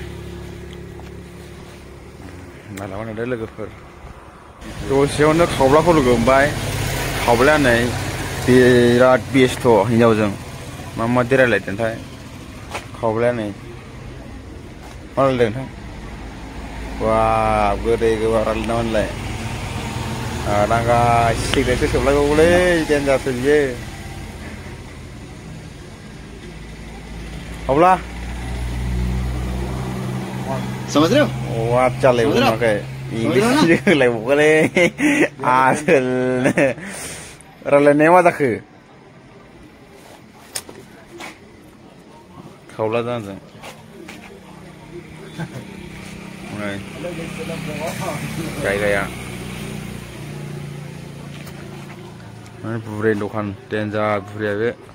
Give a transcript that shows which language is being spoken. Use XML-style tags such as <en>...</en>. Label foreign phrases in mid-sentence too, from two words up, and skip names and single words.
<brx>मालाबा नुदो लोगोफोर दसेयावनो खावब्लाखौ लोगो मोनबाय खावब्लाया नै बिराद बेस्थ' हिनजावजों मा देरायलायदोंथाय खावब्लाया नै मा रायलायदों नोंथां बा गोदै गोबाब रायलायदों नामालाय आरांगा सिगारेटसो सोबलायबावोलै देनजारसो बियो खावब्ला</brx> <hi>समझ रहे हो</hi> <brx>वाट जालायबावाखै इंलिस होलायबावगोनलै आसोल रायलायनाया मा जाखो खावब्ला जाहाजों जायगाया बुरै दखान देनजार बुरैया बे</brx>